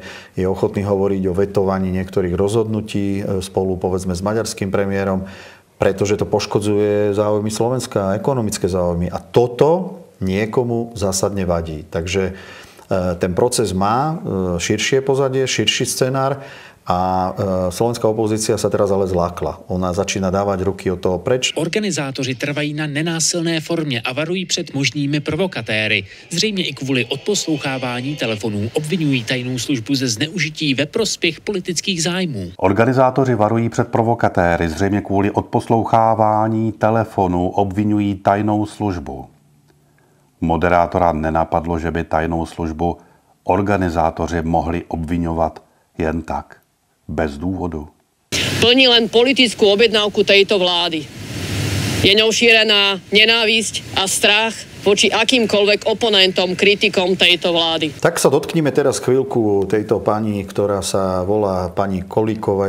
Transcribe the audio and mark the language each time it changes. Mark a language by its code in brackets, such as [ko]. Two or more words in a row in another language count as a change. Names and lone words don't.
[sk] Je ochotný hovoriť o vetovaní niektorých rozhodnutí spolu, povedzme, s maďarským premiérom, pretože to poškodzuje záujmy Slovenska, ekonomické záujmy. A toto niekomu zásadne vadí. Takže ten proces má širšie pozadie, širší scenár a slovenská opozícia sa teraz ale zlákla. Ona začína dávať ruky od toho preč. [cs] Organizátoři trvají na nenásilné formě a varují před možnými provokatéry. Zřejmě i kvůli odposlouchávání telefonů obvinují tajnou službu ze zneužití ve prospěch politických zájmů. Organizátoři varují před provokatéry. Zřejmě kvůli odposlouchávání telefonů obvinují tajnou službu. Moderátora nenapadlo, že by tajnou službu organizátoři mohli obviňovat jen tak. [sk] Bez dôvodu. Plní len politickú objednávku tejto vlády. Je ňou šírená nenávisť a strach voči akýmkoľvek oponentom, kritikom tejto vlády. Tak sa dotknime teraz chvíľku tejto pani, ktorá sa volá pani Kolíková.